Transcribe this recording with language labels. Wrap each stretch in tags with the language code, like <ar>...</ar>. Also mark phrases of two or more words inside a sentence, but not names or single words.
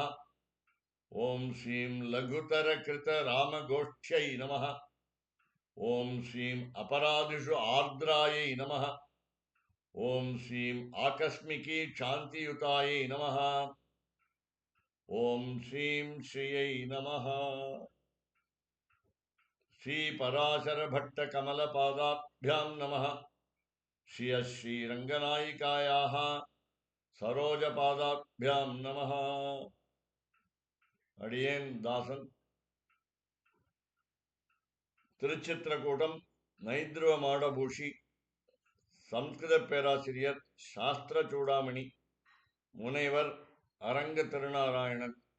<sa>ॐ श्रीं लघुतरकृतरामगोष्ठ्यै नमः। ॐ श्रीं अपराधिषु आर्द्रायै नमः। ॐ श्रीं आकस्मिकी क्षान्तियुतायै नमः। ओम् श्रीं श्रियै नमः. श्री पराशर भट्ट कमल पादाभ्यां नमः. श्री रङ्गनायिकायाः सरोज पादाभ्यां नमः.</sa> <ta>அடியேன் தாசன், திருச்சித்திரக்கூடம் நைத்ருவ மாடபூஷி சம்ஸ்கிருத பேராசிரியர் சாஸ்திர சூடாமணி முனைவர் அரங்க திருநாராயணன்.</ta>